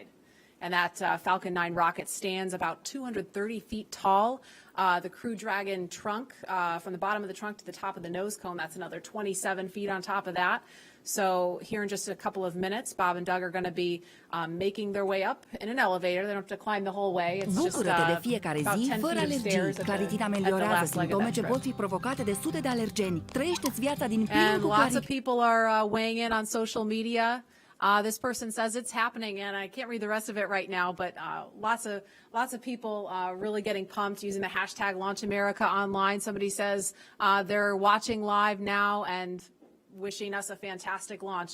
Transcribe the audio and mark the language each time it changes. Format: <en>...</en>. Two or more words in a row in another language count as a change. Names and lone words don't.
<en>And that Falcon 9 rocket stands about 230 feet tall. The Crew Dragon trunk, from the bottom of the trunk to the top of the nose cone, that's another 27 feet on top of that. So here in just a couple of minutes, Bob and Doug are going to be making their way up in an elevator. They don't have to climb the whole way. It's just</en> <ro>Bucură-te de fiecare</ro> <en>about</en> <ro>zi</ro> <en>10</en> <ro>fără</ro> <en>feet of stairs</en> <ro>alergii. Claritina ameliorează simptome ce pot fi provocate de sute de alergeni. Trăiește-ți viața din plin</ro> <en>And</en> <ro>cu</ro> <en>lots of people are weighing in on social media. This person says it's happening, and I can't read the rest of it right now, but lots of people really getting pumped using the hashtag #LaunchAmerica online. Somebody says they're watching live now and wishing us a fantastic launch.</en>